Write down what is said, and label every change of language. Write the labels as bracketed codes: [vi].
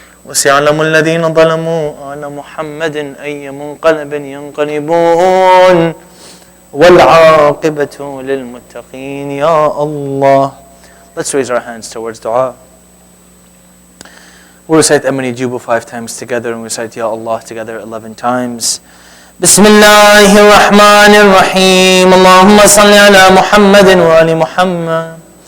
[ar] وسيعلم الذين ظلموا على محمد أي منقلب ينقلبون والعاقبة للمتقين يا الله. [en] Let's raise our hands towards dua. We'll recite Amani Jubu 5 times together and recite Ya Allah together 11 times. [ar] بسم الله الرحمن الرحيم اللهم صل على محمد وآل محمد.